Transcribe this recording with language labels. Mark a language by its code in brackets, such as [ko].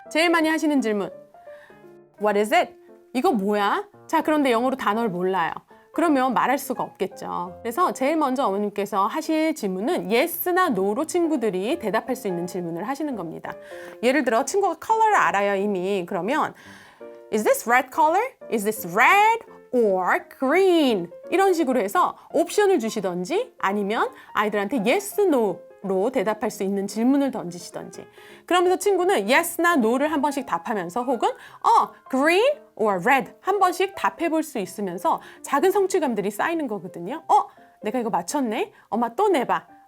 [ko] 제일 많이 하시는 질문. [en] What is it? [ko] 이거 뭐야? 자, 그런데 영어로 단어를 몰라요. 그러면 말할 수가 없겠죠. 그래서 제일 먼저 어머님께서 하실 질문은 yes나 no로 친구들이 대답할 수 있는 질문을 하시는 겁니다. 예를 들어 친구가 컬러를 알아요 이미. [en] 그러면 Is this red color? Is this red or green? [ko] 이런 식으로 해서 옵션을 주시던지 아니면 아이들한테 yes, no 로 대답할 수 있는 질문을 던지시던지 그러면서 친구는 yes나 no를 한 번씩 답하면서 혹은 [en] green or red [ko] 한 번씩 답해 볼 수 있으면서 작은 성취감들이 쌓이는 거거든요. 내가 이거 맞췄네? 엄마 또 내봐.